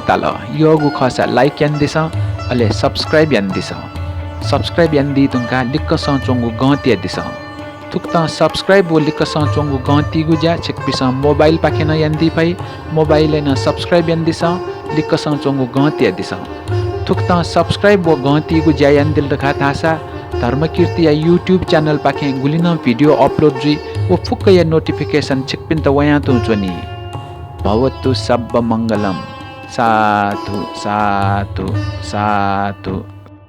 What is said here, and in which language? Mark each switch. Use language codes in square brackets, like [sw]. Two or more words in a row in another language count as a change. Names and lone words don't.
[new] ताल योगु खसा लाइक यान दिस अले सब्स्क्राइब यान दिस सब्स्क्राइब यान दि तुंका लिक्क सचोंगु गते दिस थुक्ता सब्सक्राइब वो लिख चोंगु गंती गुजा छिक पिसा मोबाइल पाखे न यंदी पाई मोबाइल न सब्सक्राइब यंदी सा लिख चोंगु गंती यंदी सा थुक्ता सब्सक्राइब वो गंती गुजा यंदिल रखा थासा धर्मकीर्ति या यूट्यूब चैनल पाखे गुलिना वीडियो अपलोड जी वो फुक्क या नोटिफिकेशन छिक पिन त वया तो चोनी [pi] भवतु सब मंगलम साधु साधु [new] साधु।